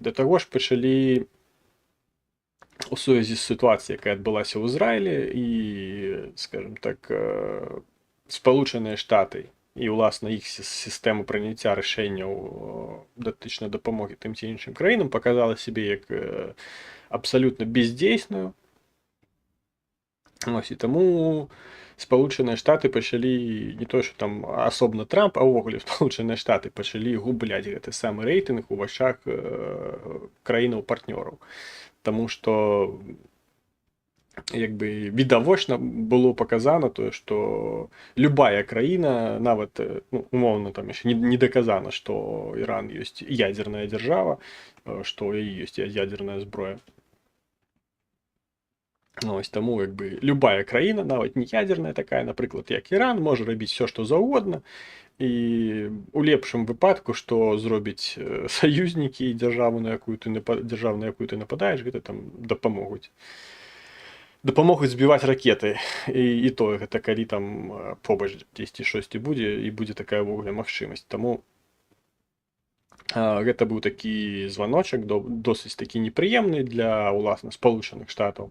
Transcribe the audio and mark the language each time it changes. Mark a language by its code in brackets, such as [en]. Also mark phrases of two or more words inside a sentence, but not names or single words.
[be] Да таго ж пачалі у сувязі з сітуацыяй, якая адбылася ў Ізраілі і, скажем так, Спалучаныя Штаты і, уласна, іх сістэма прыняцця рашэнняў датычна дапамогі тым ці іншым краінам паказала сябе як абсалютна бездзейсную. Ось, і таму Спалучаныя Штаты пачалі не то, што там асобна Трамп, а ўвогуле Спалучаныя Штаты пачалі губляць гэты самы рэйтынг у вачах краінаў-партнёраў. [uk] тому що якби відавочно було показано, то, що любая країна, навіть ну, умовно там ще не доказано, що Іран є ядерна держава, що у її є ядерна зброя. Ну, ось тому, якби, любая країна, навіть не ядерна така, наприклад, як Іран, може робити все, що завгодно. І у лепшому випадку, що зроблять союзники і державу, на яку ти нападаєш, [be] гэта там дапамогуць збіваць ракеты. І то, гэта калі там побач дзесьці штосьці будзе, і будзе такая ўвогуле магчымасць. Таму гэта быў такі званочак, досыць такі непрыемны для, уласна, Спалучаных Штатаў.